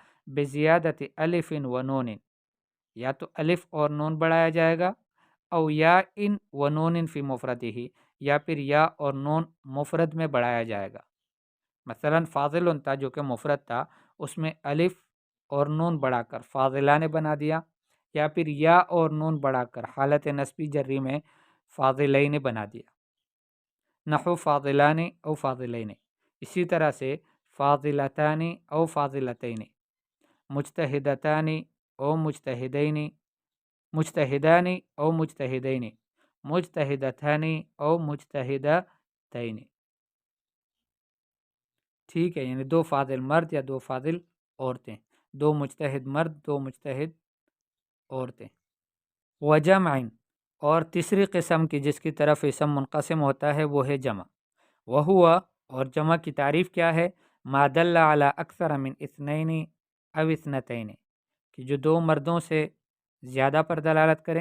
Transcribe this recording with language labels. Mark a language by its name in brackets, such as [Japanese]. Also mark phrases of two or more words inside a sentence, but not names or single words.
[Arabic] بزیادت الف و نون، [Urdu] یا تو الف اور نون بڑھایا جائے گا، [Arabic] او یا ان و نون فی مفردہ، [Urdu] یا پھر یا اور نون مفرد میں بڑھایا جائے گا۔ مثلا فاضل تھا جو کہ مفرد تھا، اس میں الف اور نون بڑھا کر فاضلان بنا دیا، یا پھر یا اور نون بڑھا کر حالت نصبی جری میں فاضلین بنا دیا، [Arabic] نحو فاضلان او فاضلین۔ [Urdu] اسی طرح سے [Arabic] فاضلتان او فاضلتین، مجتہدتان او مجتہدین، مجتہدان او مجتہدین، مجتہدتان او مجتہدتین۔ [Urdu] ٹھیک ہے، یعنی دو فاضل مرد یا دو فاضل عورتیں، دو مجتہد مرد دو مجتہد عورتیں۔ وجمع، اور تیسری قسم کی جس کی طرف اسم منقسم ہوتا ہے وہ ہے جمع۔ وہوا، اور جمع کی تعریف کیا ہے؟ [Arabic] ما دل علی اکثر من اثنین او اثنتین، [Urdu] کہ جو دو مردوں سے زیادہ پر دلالت کرے